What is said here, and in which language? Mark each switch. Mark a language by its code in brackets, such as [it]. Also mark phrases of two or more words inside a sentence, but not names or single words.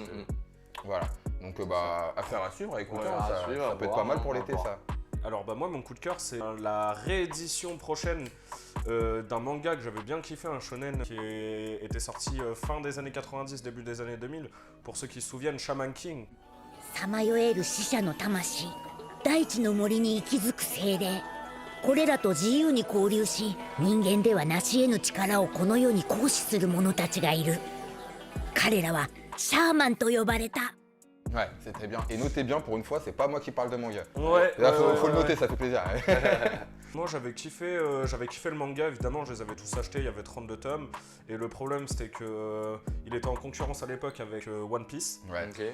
[fr] Voilà. Donc, affaire à suivre. Écoute, Ouais, ça à suivre, peut à être voir, pas mal hein, pour on va l'été, voir. ça. Alors moi mon coup de cœur c'est la réédition prochaine d'un manga que j'avais bien kiffé, un shonen qui était sorti fin des années 90, début des années 2000. Pour ceux qui se souviennent, Shaman King. [ja] さまよえる死者の魂大地の森に息づく精霊これらと自由に交流し人間では成し得ぬ力をこの世に行使する者たちがいる彼らはシャーマンと呼ばれた [fr] Ouais, c'est très bien. Et notez bien, pour une fois, c'est pas moi qui parle de manga. Ouais. Là, faut le noter, ça fait plaisir. Moi j'avais kiffé le manga, évidemment je les avais tous achetés, il y avait 32 tomes. Et le problème c'était que il était en concurrence à l'époque avec One Piece. Ouais. Ok.